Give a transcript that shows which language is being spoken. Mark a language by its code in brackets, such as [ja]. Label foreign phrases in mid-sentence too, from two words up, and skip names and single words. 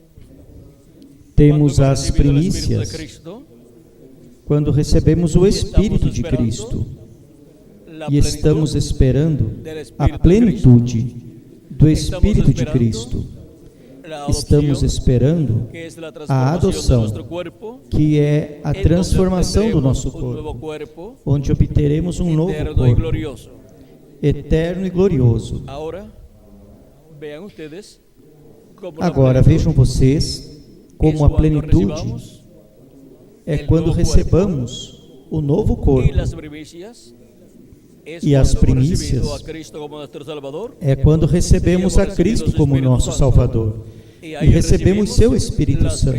[pt] Temos [es] Cuando [pt] as [es] hemos recibido el Espíritu de [pt] primícias [es] Cristo, [pt] quando recebemos o Espírito de Cristo [es] la [pt] e estamos [es] plenitud [pt] esperando [es] del Espíritu [pt] a [es] de Cristo. [pt] plenitude do [es] Estamos [pt] Espírito de [es] esperando [pt] Cristo. [es] la [pt] Estamos [es] adopción, [pt] esperando [es] que es la [pt] a [es] transformación de [pt] adoção, [es] nuestro cuerpo, [pt] que é a [es] en donde [pt] transformação do [es] obtendremos [pt] nosso [es] un nuevo [pt] corpo, [es] cuerpo [pt] onde obteremos um novo [es] eterno y [pt] corpo, [es] glorioso. [pt] eterno e glorioso. [es] Ahora, vean ustedes como [pt] Agora vejam vocês como a plenitude é quando recebamos o novo corpo, e as primícias é quando recebemos a Cristo como nosso Salvador e recebemos seu Espírito Santo.